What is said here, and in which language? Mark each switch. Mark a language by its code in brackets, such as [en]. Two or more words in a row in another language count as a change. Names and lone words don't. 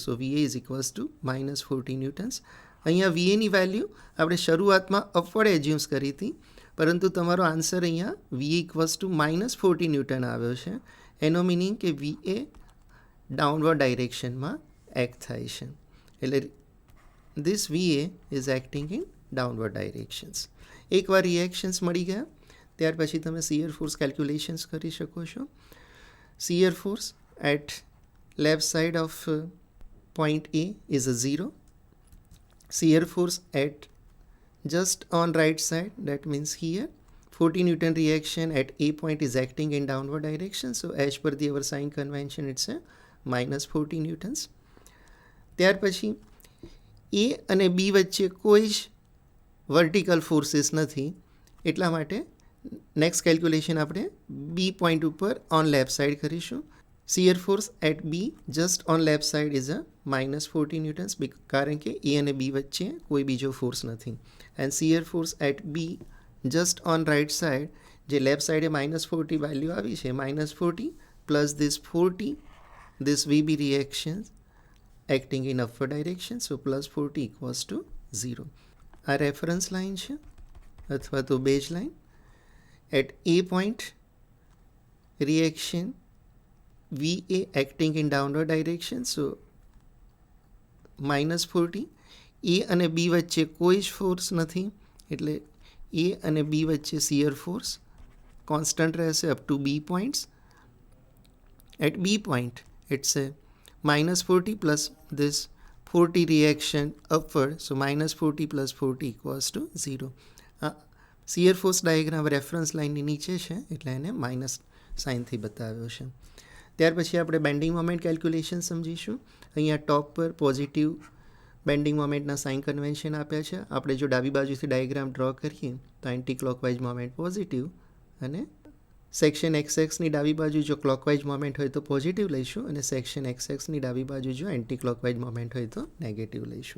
[en] so VA is equals to minus 40 newtons. [gu] અહીંયા VAની વેલ્યુ આપણે શરૂઆતમાં [en] upward assumes [gu] કરી હતી, પરંતુ તમારો આન્સર અહીંયા [en] VA equals to minus 40 newton [gu] આવ્યો છે. એનો મિનિંગ કે VA [en] downward direction act [gu] થાય છે. [en] એટલે this VA is acting in downward directions. [gu] એકવાર રિએક્શન્સ મળી ગયા ત્યાર પછી તમે [en] shear force calculations [gu] કરી શકો છો. [en] shear force at left side of point A is a 0. Shear force at just on right side, that means here 40 Newton reaction at A point is acting in downward direction. So as per the our sign convention it's a minus 40 newtons. [gu] ત્યાર પછી A અને B વચ્ચે કોઈ જ [en] vertical forces [gu] નથી, એટલા માટે [en] next calculation [gu] આપણે B પોઈન્ટ ઉપર [en] on left side [gu] કરીશું. [en] shear force at B just on left side is a minus 40 newtons [gu] કારણ કે A અને B વચ્ચે કોઈ બીજો ફોર્સ નથી. [en] and shear force at B just on right side [gu] જે લેફ્ટ સાઇડે માઇનસ 40 વેલ્યુ આવી છે [en] minus 40 plus this 40 this VB reaction acting in upward direction, so plus 40 equals to 0. [gu] આ [en] reference line [gu] છે અથવા તો [en] base line. એટ A point reaction VA acting in downward direction, so minus 40. [gu] A અને B વચ્ચે કોઈ જ ફોર્સ નથી એટલે A અને B વચ્ચે [en] shear force constant [gu] રહેશે [en] up to B points. એટ B point it's a minus 40 plus this 40 reaction upward, so minus 40 plus 40 equals to 0. shear force diagram reference line [gu] નીચે છે એટલે એને [en] minus sign [gu] બતાવ્યો છે. ત્યાર પછી આપણે [en] bending moment calculation [gu] સમજીશું. અહીંયા ટોપ પર [en] positive bending moment sign convention [gu] આપ્યા છે. આપણે જો ડાબી બાજુથી ડાયાગ્રામ ડ્રો કરીએ તો [en] anti clockwise moment positive [gu] અને સેક્શન XXની ડાબી બાજુ જો [en] clockwise moment [gu] હોય તો પોઝિટિવ લઈશું અને સેક્શન XXની ડાબી બાજુ જો [en] anti clockwise moment [gu] હોય તો નેગેટિવ લઈશું.